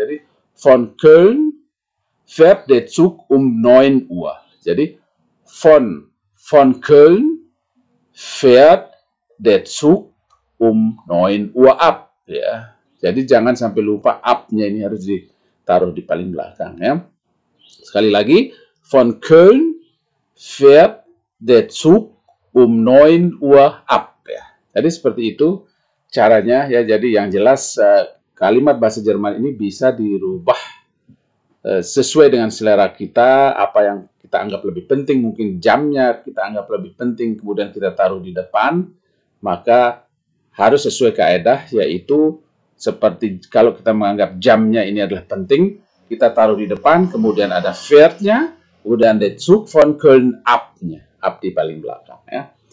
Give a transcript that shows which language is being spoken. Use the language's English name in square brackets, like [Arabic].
[German] Jadi von Köln fährt der Zug um 9 Uhr. Jadi von Köln fährt der Zug um 9 Uhr ab ya. [Indonesian] Jadi jangan sampai lupa up-nya ini harus ditaruh di paling belakang ya. Sekali lagi, [German] von Köln fährt der Zug um 9 Uhr ab ya. [Indonesian] Jadi seperti itu caranya ya. Jadi yang jelas kalimat bahasa Jerman ini bisa dirubah sesuai dengan selera kita, apa yang kita anggap lebih penting, mungkin jamnya kita anggap lebih penting, kemudian kita taruh di depan, maka harus sesuai kaidah, yaitu seperti kalau kita menganggap jamnya ini adalah penting, kita taruh di depan, kemudian ada fährt-nya, kemudian der Zug von Köln ab-nya, ab di paling belakang. Ya.